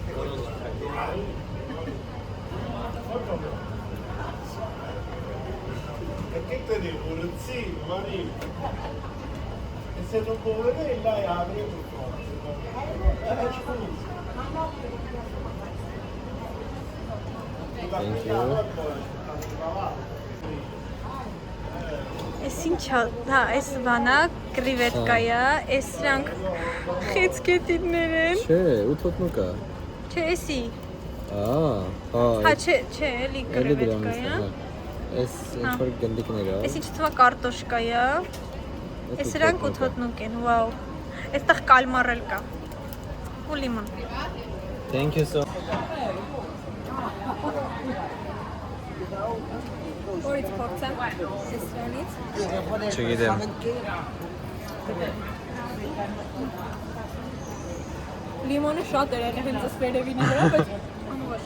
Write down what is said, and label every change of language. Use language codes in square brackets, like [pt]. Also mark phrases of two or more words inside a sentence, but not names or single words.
[it] Che te dico, sì, Mari. E se non può vedere, lei apre per [hy] Ես ինչ հա, այս բանա կրիվետկայա, այս սրանք խեցկետիներ են Չէ, ու թոտնուկա Չէ, էսի Հա, չէ, էլի կրիվետկայա Այս ինչ-որ գնդիկներ է Ես ինչ թվա կարտոշկայա Ես սրանք ու թոտնուկ են, վաու Այստեղ կալմար էլ կա ու լիմոն [en] Thank you so [hy] Որից փորձեմ, ես սրանից Չգիտեմ Լիմոնը շատ էր եղել հենց ըստ վերևինի վրա, բայց անուղաշ